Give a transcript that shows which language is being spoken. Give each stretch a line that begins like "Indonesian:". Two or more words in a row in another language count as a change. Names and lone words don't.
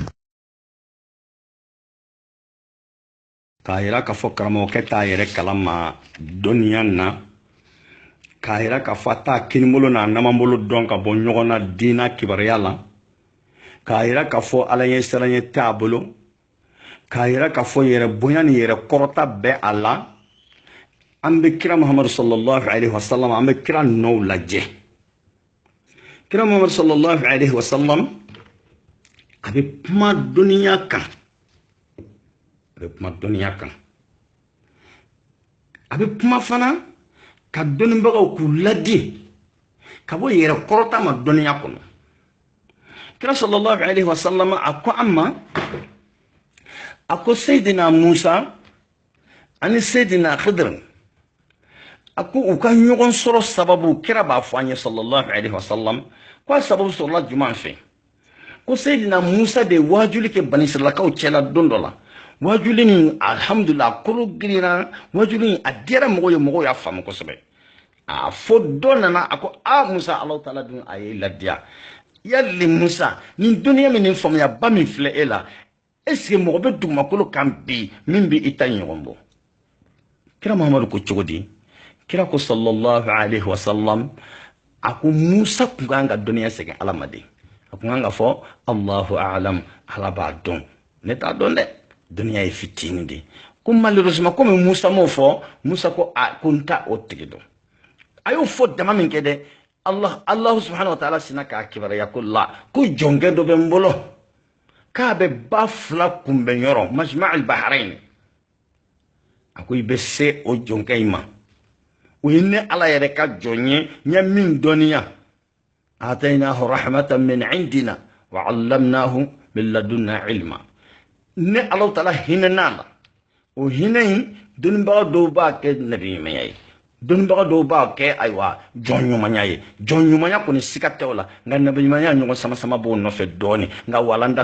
Bambara: k'a yira k'a fɔ karamɔgɔkɛ t'a yɛrɛ kalama dɔnniya na k'a yira k'a fɔ a t'a kinibolo n'a namabolo dɔn ka bɔ ɲɔgɔn na diinɛ kibaruya la k'a yira k'a fɔ ala ɲɛ siranɲɛ t'a bolo k'a yira k'a fɔ yɛrɛ bonya ni yɛrɛ kɔrɔta bɛ a la an bɛ kira Muhammadu
Arabic: صلى الله عليه وسلم
Bambara: an bɛ kira nɔw lajɛ kira Muhammadu
Arabic: صلى الله عليه وسلم
Bambara: a bɛ kuma dɔnniya kan a bɛ kuma dɔnniya kan a bɛ kuma fana ka dɔnnibagaw k'u ladi ka bɔ yɛrɛ kɔrɔta ma dɔnniya kɔnɔ kira
Arabic: صلى الله عليه وسلم
Bambara: a ko an ma a ko sayidina musa ani sayidina khidr a ko u ka ɲɔgɔn sɔrɔ sababu kira b'a fɔ an ye
Arabic: صلى الله عليه وسلم
Bambara: ko a sababu sɔrɔla juman fɛ ko sayidina musa de ye wajuli kɛ bani israilakaw cɛla don dɔ la wajuli nin alhamdulillah kolo girinna wajuli nin a diyara mɔgɔw ye mɔgɔw y'a faamu kosɛbɛ a fɔ dɔ nana a ko musa alahu taala dun a ye ladiya yali musa nin duniya min nin faamuyaba min filɛ e la
French: est-ce que
Bambara: mɔgɔ bɛ dugumakolo kan bi min bɛ i ta ɲɔgɔn bɔ kira muhamadu ko cogo di kira ko
Arabic: صلى الله عليه وسلم
Bambara: a ko musa kun kan ka dɔnniya segin ala ma de a kun kan ka fɔ
Arabic: الله أعلم
Bambara: ala b'a dɔn ne t'a dɔn dɛ dɔnniya ye fitinin de ko malheureusement komi musa m'o fɔ musa ko ko n t'a o tigi dɔn a y'o fɔ dama min kɛ dɛ
Arabic: الله سبحانه وتعالى
Bambara: sina k'a kibaruya ko la ko jɔnkɛ dɔ bɛ n bolo k'a bɛ ba fila kunbɛn yɔrɔ
Arabic: مجمع البحرين
Bambara: a ko i bɛ se o jɔnkɛ in ma o ye ne ala yɛrɛ ka jɔn ye n ye min dɔnniya
Arabic: آتيناه رحمة من عندنا وعلمناه من لدنا علما
Bambara: ne ala taala hinɛ n'a la o hinɛ in dɔnnibaga dɔw b'a kɛ nabi ɲumanya ye dɔnnibaga dɔw b'a kɛ ayiwa jɔn ɲumanya ye jɔn ɲumanya kɔni siga tɛ o la nka nabi ɲumanya ɲɔgɔn sama sama b'o nɔfɛ dɔɔni nka walanda